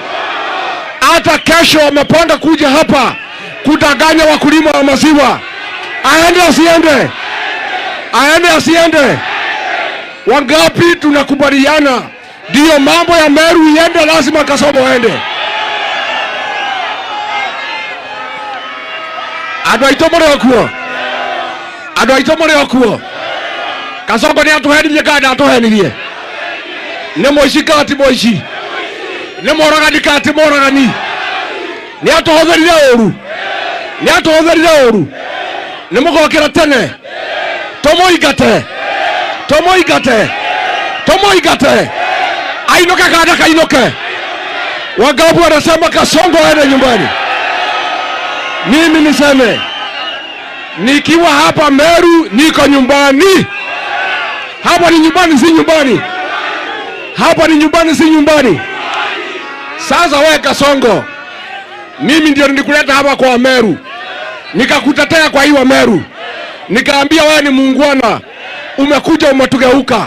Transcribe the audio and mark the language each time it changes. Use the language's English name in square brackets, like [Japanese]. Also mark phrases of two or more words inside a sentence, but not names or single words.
[Swahili] Hata kesho wamepanda kuja hapa kudanganya wakulima wa maziwa. Aende asiende. Aende asiende? Wangapi tunakubaliana ndio mambo ya Meru iende, lazima Kasongo aende? [Kikuyu] Andũ aitũ mũrĩ okuo Kasongo nĩ atũhenirie kana atũhenirie? Nĩ mũici kana ti mũici? Nĩ mũragani kana ti mũragani? Nĩ atũhũthĩrire ũru? Nĩ atũhũthĩrire ũru? Nĩ mũgokĩra tene tũmũingate ainuke kana kainuke? [Swahili] Wangapi wanasema Kasongo aende nyumbani? Mimi niseme nikiwa hapa Meru niko nyumbani. Hapa ni nyumbani, si nyumbani? Hapa ni nyumbani, si nyumbani? Sasa wewe Kasongo, mimi ndio nilikuleta hapa kwa Meru, nikakutetea kwa hiyo Meru, nikaambia wewe ni muungwana, umekuja umetugeuka.